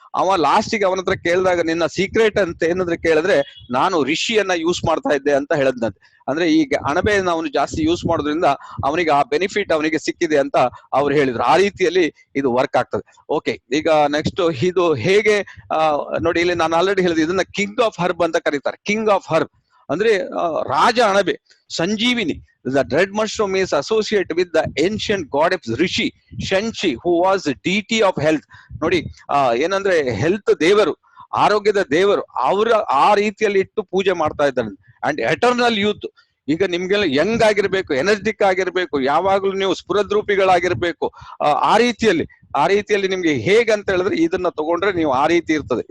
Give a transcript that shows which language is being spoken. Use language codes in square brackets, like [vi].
[kn] ಅವ ಲಾಸ್ಟಿಗೆ ಅವನ ಹತ್ರ ಕೇಳಿದಾಗ, ನಿನ್ನ ಸೀಕ್ರೆಟ್ ಅಂತ ಏನಂದ್ರೆ ಕೇಳಿದ್ರೆ, ನಾನು ರಿಷಿಯನ್ನ ಯೂಸ್ ಮಾಡ್ತಾ ಇದ್ದೆ ಅಂತ ಹೇಳದ್ನಂತೆ. ಅಂದ್ರೆ ಈಗ ಅಣಬೆಯನ್ನ ಅವನು ಜಾಸ್ತಿ ಯೂಸ್ ಮಾಡೋದ್ರಿಂದ ಅವನಿಗೆ ಆ ಬೆನಿಫಿಟ್ ಅವನಿಗೆ ಸಿಕ್ಕಿದೆ ಅಂತ ಅವ್ರು ಹೇಳಿದ್ರು. ಆ ರೀತಿಯಲ್ಲಿ ಇದು ವರ್ಕ್ ಆಗ್ತದೆ. ಓಕೆ, ಈಗ ನೆಕ್ಸ್ಟ್ ಇದು ಹೇಗೆ ನೋಡಿ, ಇಲ್ಲಿ ನಾನು ಆಲ್ರೆಡಿ ಹೇಳಿದೆ, ಇದನ್ನ ಕಿಂಗ್ ಆಫ್ ಹರ್ಬ್ ಅಂತ ಕರೀತಾರೆ. ಕಿಂಗ್ ಆಫ್ ಹರ್ಬ್ ಅಂದ್ರೆ ರಾಜ ಅಣಬೆ, ಸಂಜೀವಿನಿ. [en] The red mushroom is associated with the ancient goddess Rishi Shanchi, who was the deity of health. [kn] ನೋಡಿ, ಏನಂದ್ರೆ ಹೆಲ್ತ್ ದೇವರು, ಆರೋಗ್ಯದ ದೇವರು, ಅವರ ಆ ರೀತಿಯಲ್ಲಿ ಇಟ್ಟು ಪೂಜೆ ಮಾಡ್ತಾ ಇದ್ದಾರೆ. [en] and eternal youth, [kn] ಈಗ ನಿಮ್ಗೆಲ್ಲ ಯಂಗ್ ಆಗಿರ್ಬೇಕು, ಎನರ್ಜಿಕ್ ಆಗಿರ್ಬೇಕು, ಯಾವಾಗ್ಲೂ ನೀವು ಸ್ಫುರದ್ರೂಪಿಗಳಾಗಿರ್ಬೇಕು. ಆ ರೀತಿಯಲ್ಲಿ ನಿಮ್ಗೆ ಹೇಗಂತ ಹೇಳಿದ್ರೆ ಇದನ್ನ ತಗೊಂಡ್ರೆ ನೀವು ಆ ರೀತಿ ಇರ್ತದೆ.